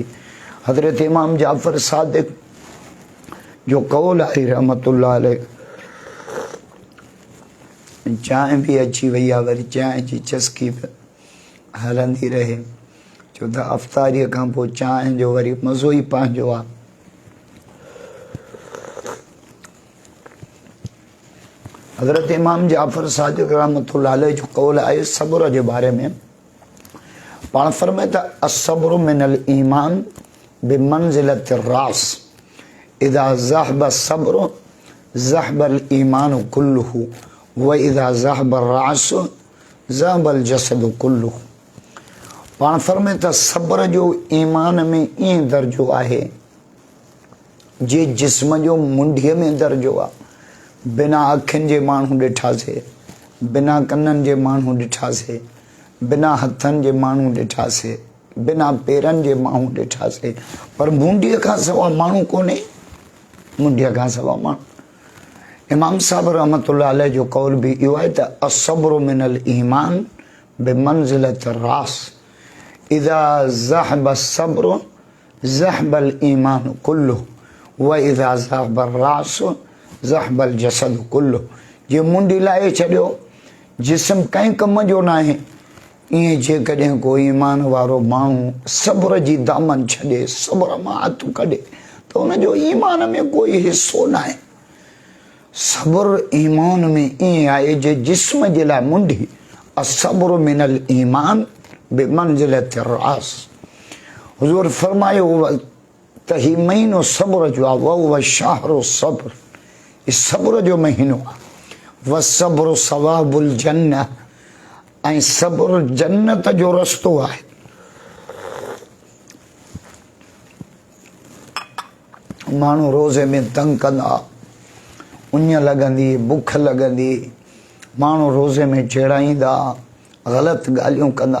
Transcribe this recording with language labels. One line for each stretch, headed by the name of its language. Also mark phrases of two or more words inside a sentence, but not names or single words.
Sindhi: हज़रत इमाम जाफ़र सादिक़ जो कौल आहे
Arabic: رحمة الله عليه,
Sindhi: चांहि बि अची वई आहे, वरी चांहि जी चस्की बि हलंदी रहे, छो त अफ़्तारीअ खां पोइ चांहि जो वरी मज़ो ई पंहिंजो आहे। हज़रत इमाम जाफ़र सादिक़
Arabic: رحمة الله عليه
Sindhi: जो कौल आहे सब्र जे बारे में पाण फरमाए त
Arabic: الصبر من الإيمان بمنزلة الرأس إذا ذهب الصبر ذهب الإيمان كله وإذا ذهب الرأس ذهب الجسد كله.
Sindhi: पाण फरमाए त सब्र जो ईमान में ईअं दर्जो आहे जे जिस्म जो मुंडीअ में दर्जो आहे। बिना अखियुनि जे माण्हू ॾिठासीं, बिना कननि जे माण्हू ॾिठासीं, बिना हथनि जे माण्हू ॾिठासीं, बिना पेरनि जे माण्हू ॾिठासीं, पर मुंडीअ खां सवाइ माण्हू कोन्हे। मुंडीअ खां सवाइ माण्हू। इमाम साहब
Arabic: رحمة الله عليه
Sindhi: जो कौल बि इहो आहे त
Arabic: الصبر من الإيمان بمنزلة الرأس إذا ذهب الصبر ذهب الإيمان كله وإذا ذهب الرأس ذهب الجسد كله.
Sindhi: जे मुंडी लाहे छॾियो जिस्म कंहिं कम जो न आहे। ईअं जेकॾहिं कोई ईमान वारो माण्हू सब्र जी दामन छॾे, सब्र मां हथ कढे त उनजो ईमान में कोई हिसो न आहे। सब्र ईमान में ईअं आहे जे जिस्म जे लाइ मुंडी
Arabic: الصبر من الإيمان بمنزلة الرأس.
Sindhi: हुज़ूर फरमायो त ही महीनो सब्र जो आहे,
Arabic: وهو شهر الصبر,
Sindhi: ही सब्र जो महीनो आहे।
Arabic: والصبر ثوابه الجنة,
Sindhi: ऐं सब्र जन्नत जो रस्तो आहे। माण्हू रोज़े में तंग कंदा, उञ लॻंदी, बुख लॻंदी, माण्हू रोज़े में चिड़ाईंदा, ग़लति ॻाल्हियूं कंदा।